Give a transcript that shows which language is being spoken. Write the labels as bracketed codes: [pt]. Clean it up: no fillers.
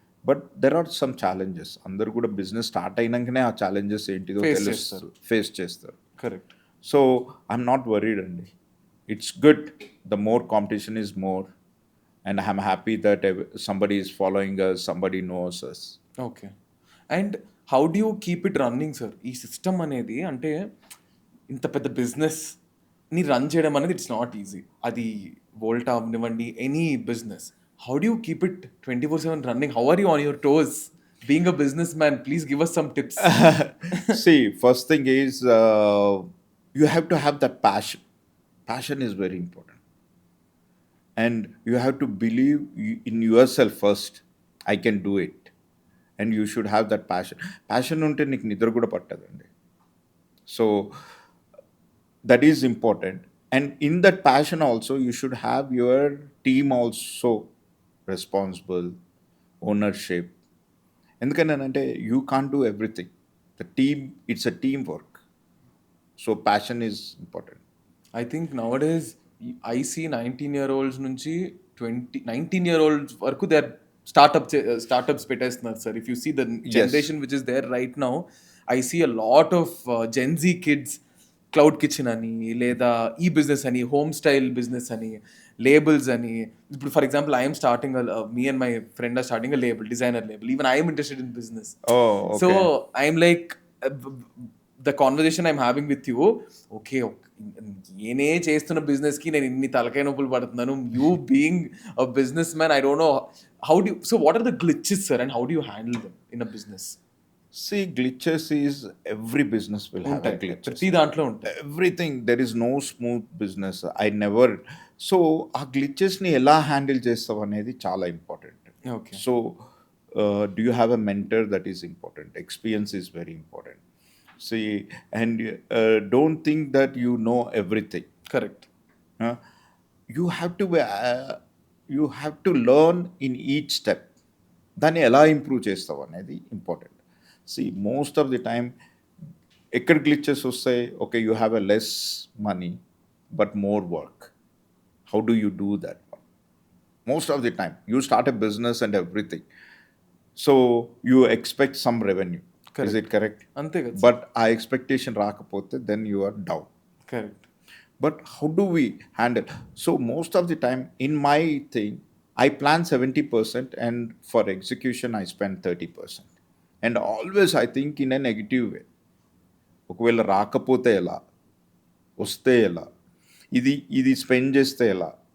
[en] But there are some challenges. [te] అందరు కూడా business start అయినాకనే ఆ ఛాలెంజెస్ ఏంటిదో ఫేస్ చేస్తారు. Correct. [en] So I'm not worried, and it's good. The more competition is more, and I'm happy that somebody is following us, somebody knows us. Okay. And how do you keep it running sir? [te] ఈ system అనేది అంటే ఇంత పెద్ద బిజినెస్‌ని run చేయడం అనేది [en] It's not easy. [te] అది Volta అవ్వనివ్వండి, [en] Any business. How do you keep it 24/7 running? How are you on your toes? Being a business man, please give us some tips. See, first thing is you have to have that passion. Passion is very important, and you have to believe in yourself first. I can do it, and you should have that passion. [te] Passion ఉంటే నీకు నిద్ర కూడా పట్టదండి. [en] So that is important, and in that passion also you should have your team also responsible, ownership. ఎందుకంటే you can't do everything. The team, it's a teamwork. So passion is important. I think nowadays I see 19-year-olds నుంచి 19-year-olds వరకు they are startups పెట్టేస్తున్నారు sir. If you see the generation which is there right now, I see a lot of Gen Z kids cloud kitchen [te] అని, లేదా ఈ business అని, [en] Home style business అని, labels అని. ఇప్పుడు for example I'm starting, me and my friend are starting a label, designer label. Even I'm interested in business. Oh, so okay. I'm like, the conversation I'm having with you, okay [te] నేనే చేస్తున్న బిజినెస్కి నేను ఇన్ని తలకాయ నొప్పులు పడుతున్నాను. [en] You being a business man, I don't know how do, so what are the glitches sir, and how do you handle them in a business? See, glitches is every business will have a [te] ఉంటాయి, [en] glitches. [te] ప్రతి దాంట్లో ఉంటాయి. [en] Everything, there is no smooth business. I never. [te] So ఆ గ్లిచెస్ని ఎలా handle చేస్తావు అనేది చాలా important. [en] Okay, so do you have a mentor? That is important. Experience is very important. See, and don't think that you know everything. [te] Correct. [en] Uh, you have to you have to learn in each step. [te] దాన్ని ఎలా improve చేస్తావు అనేది important. [en] see most of the time [te] ఎక్కడ glitches వస్తాయి? [en] Okay, you have a less money but more work. How do you do that? Most of the time you start a business and everything, so you expect some revenue. Is it correct? [te] అంతే కదా. [en] But ఆ expectation రాకపోతే then you are down. [te] Correct. [en] But how do we handle? So most of the time in my thing, I plan 70% and for execution I spend 30%. And always I think in a negative way. [te] ఒకవేళ రాకపోతే ఎలా, వస్తే ఎలా, ఇది spend చేస్తే ఎలా.